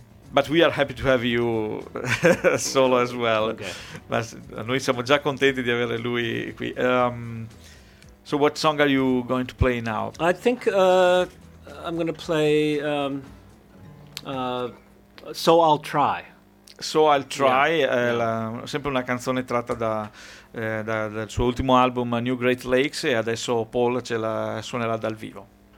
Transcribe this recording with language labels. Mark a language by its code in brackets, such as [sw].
[en] But we are happy to have you solo as well. Okay. [it] Ma noi siamo già contenti di avere lui qui. [en] So what song are you going to play now? I think I'm going to play So I'll Try. [it] So I'll Try, sempre una canzone tratta da, da, dal suo ultimo album New Great Lakes, e adesso Paul ce la suonerà dal vivo.